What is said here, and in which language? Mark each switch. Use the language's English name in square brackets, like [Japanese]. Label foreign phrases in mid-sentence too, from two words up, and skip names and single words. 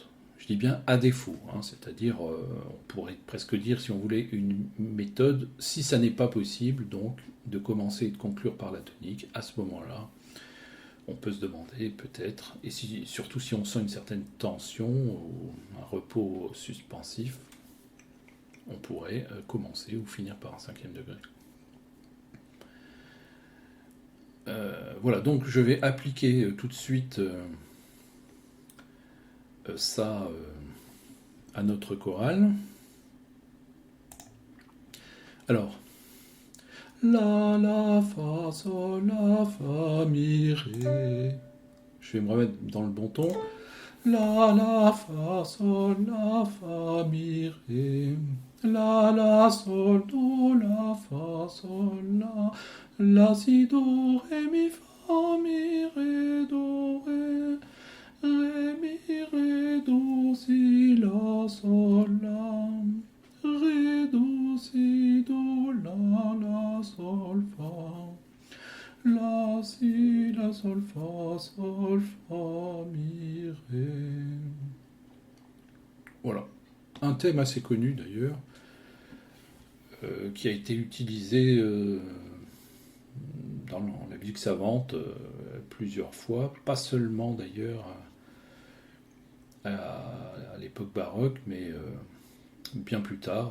[French] Je dis bien à défaut, hein, c'est-à-dire, on pourrait presque dire, si on voulait, une méthode, si ça n'est pas possible, donc, de commencer et de conclure par la tonique, à ce moment-là, on peut se demander, peut-être, et surtout si on sent une certaine tension, ou un repos suspensif, on pourrait commencer ou finir par un 5e degré. Voilà, donc je vais appliquer tout de suite... ça à notre chorale. Alors, la, fa, sol, la, fa, mi, ré. Je vais me remettre dans le bon ton. La, fa, sol, la, fa, mi, ré. La, sol, do, la, fa, sol, la, si, do, ré, mi, fa, mi, ré, do, ré. Ré, mi, ré, do, si, la, sol, la. ré, do, si, do, la, sol, fa. La, si, la, sol, fa, mi, ré. Voilà. Un thème assez connu d'ailleurs, qui a été utilisé dans la musique savante plusieurs fois, pas seulement d'ailleurs à l'époque baroque, mais bien plus tard.